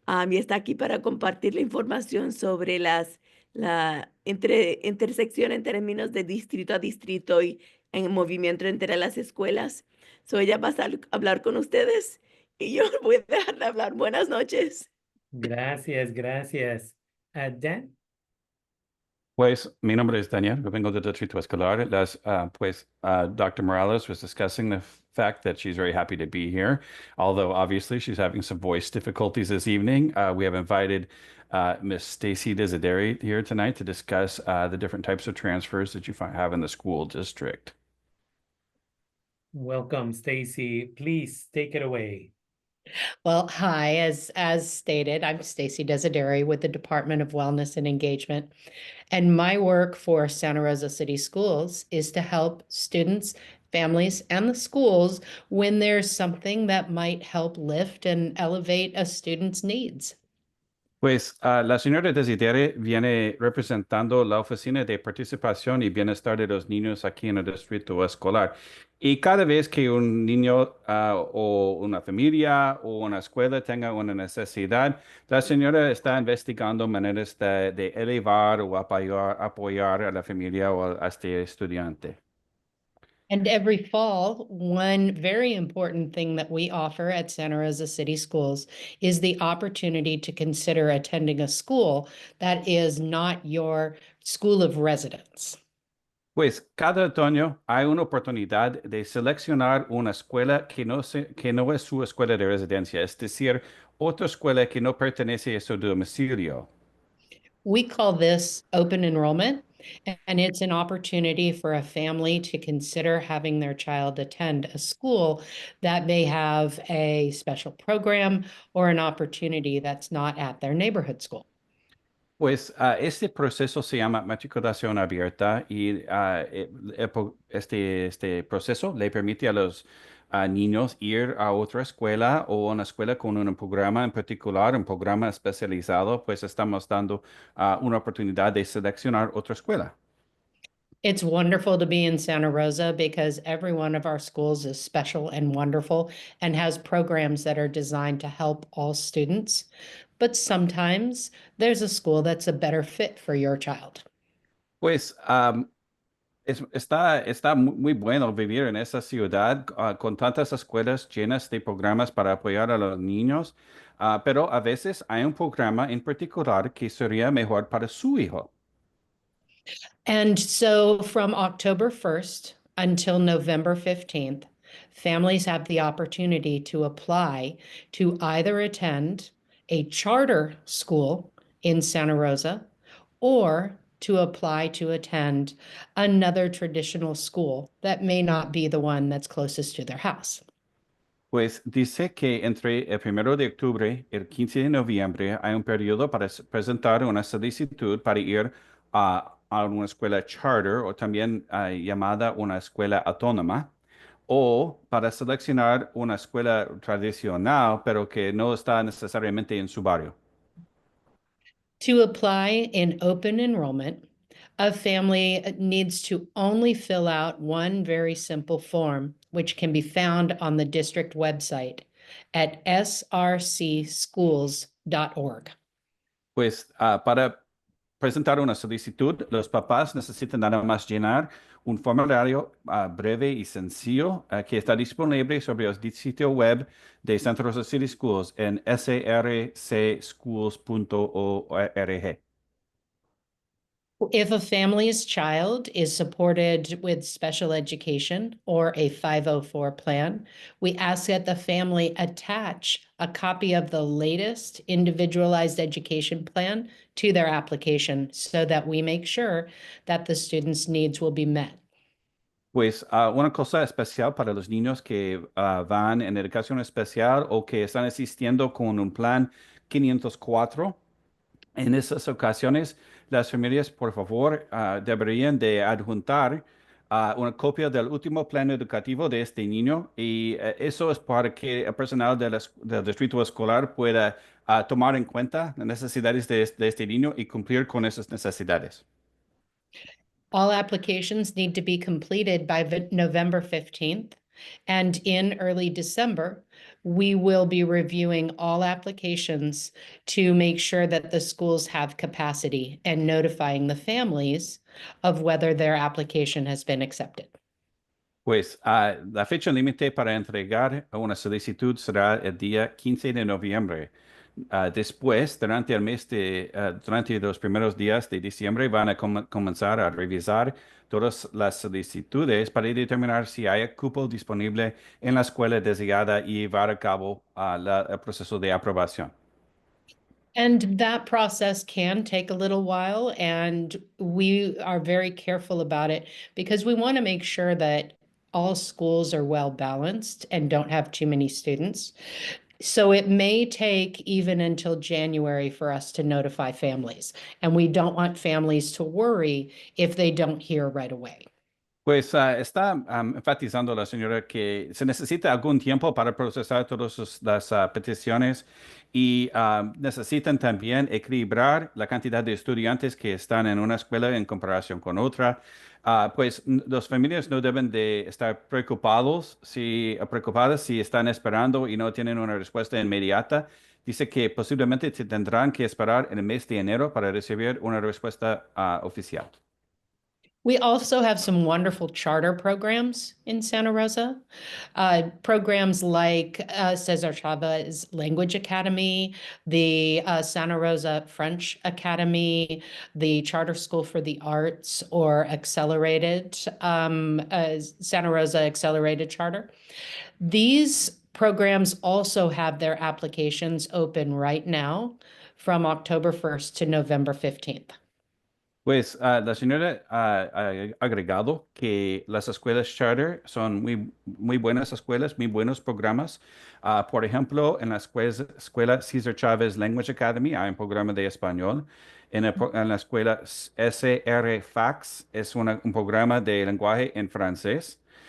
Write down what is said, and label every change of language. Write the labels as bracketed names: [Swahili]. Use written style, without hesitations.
[Spanish] Y está aquí para compartir la información sobre la intersección en términos de distrito a distrito y en movimiento entre las escuelas. Ella va a hablar con ustedes y yo voy a dejar de hablar. Buenas noches. Gracias, gracias. Dan? Pues mi nombre es Daniel, yo vengo del Distrito Escolar. [English] Dr. Morales was discussing the fact that she's very happy to be here, although obviously she's having some voice difficulties this evening. We have invited Miss Stacy Desideri here tonight to discuss the different types of transfers that you have in the school district. Welcome, Stacy. Please take it away. Well, hi, as stated, I'm Stacy Desideri with the Department of Wellness and Engagement. And my work for Santa Rosa City Schools is to help students, families, and the schools when there's something that might help lift and elevate a student's needs. [Spanish] Pues la señora Desideri viene representando la Oficina de Participación y Bienestar de los Niños aquí en el Distrito Escolar. Y cada vez que un niño o una familia o una escuela tenga una necesidad, la señora está investigando maneras de elevar o apoyar a la familia o a este estudiante. [English] And every fall, one very important thing that we offer at Santa Rosa City Schools is the opportunity to consider attending a school that is not your school of residence. [Spanish] Pues cada otoño hay una oportunidad de seleccionar una escuela que no es su escuela de residencia, es decir, otra escuela que no pertenece a su domicilio. [English] We call this open enrollment, and it's an opportunity for a family to consider having their child attend a school that may have a special program or an opportunity that's not at their neighborhood school. [Spanish] Pues este proceso se llama matriculación abierta y este proceso le permite a los niños ir a otra escuela o una escuela con un programa en particular, un programa especializado, pues estamos dando una oportunidad de seleccionar otra escuela. [English] It's wonderful to be in Santa Rosa because every one of our schools is special and wonderful and has programs that are designed to help all students. But sometimes there's a school that's a better fit for your child. [Spanish] Pues está muy bueno vivir en esa ciudad con tantas escuelas llenas de programas para apoyar a los niños, pero a veces hay un programa en particular que sería mejor para su hijo. [English] And so from October 1st until November 15th, families have the opportunity to apply to either attend a charter school in Santa Rosa or to apply to attend another traditional school that may not be the one that's closest to their house. [Spanish] Pues dice que entre el 1 de octubre y el 15 de noviembre hay un periodo para presentar una solicitud para ir a una escuela charter o también llamada una escuela autónoma o para seleccionar una escuela tradicional pero que no está necesariamente en su barrio. [English] To apply in open enrollment, a family needs to only fill out one very simple form, which can be found on the district website. at srcschools.org. [Spanish] Pues para presentar una solicitud, los papás necesitan nada más llenar un formulario breve y sencillo que está disponible sobre el sitio web de Santa Rosa City Schools en srcschools.org. [English] If a family's child is supported with special education or a 504 plan, we ask that the family attach a copy of the latest individualized education plan to their application so that we make sure that the student's needs will be met. [Spanish] Pues una cosa especial para los niños que van en educación especial o que están asistiendo con un plan 504. En esas ocasiones, las familias, por favor, deberían de adjuntar una copia del último plan educativo de este niño y eso es para que el personal del distrito escolar pueda tomar en cuenta las necesidades de este niño y cumplir con esas necesidades. [English] All applications need to be completed by November 15th. And in early December, we will be reviewing all applications to make sure that the schools have capacity and notifying the families of whether their application has been accepted. [Spanish] Pues la fecha límite para entregar una solicitud será el día 15 de noviembre. Después, durante los primeros días de diciembre, van a comenzar a revisar todas las solicitudes para determinar si hay cupo disponible en la escuela deseada y llevar a cabo el proceso de aprobación. [English] And that process can take a little while, and we are very careful about it because we want to make sure that all schools are well balanced and don't have too many students. So it may take even until January for us to notify families, and we don't want families to worry if they don't hear right away. [Spanish] Pues está enfatizando la señora que se necesita algún tiempo para procesar todas las peticiones y necesitan también equilibrar la cantidad de estudiantes que están en una escuela en comparación con otra. Pues las familias no deben de estar preocupadas si están esperando y no tienen una respuesta inmediata. Dice que posiblemente se tendrán que esperar en el mes de enero para recibir una respuesta oficial. [English] We also have some wonderful charter programs in Santa Rosa. Programs like Cesar Chavez Language Academy, the Santa Rosa French Academy, the Charter School for the Arts, or Accelerated, Santa Rosa Accelerated Charter. These programs also have their applications open right now from October 1st to November 15th. [Spanish] Pues la señora ha agregado que las escuelas charter son muy buenas escuelas, muy buenos programas. Por ejemplo, en la escuela Cesar Chavez Language Academy hay un programa de español. En la escuela SR Fax es un programa de lenguaje en francés.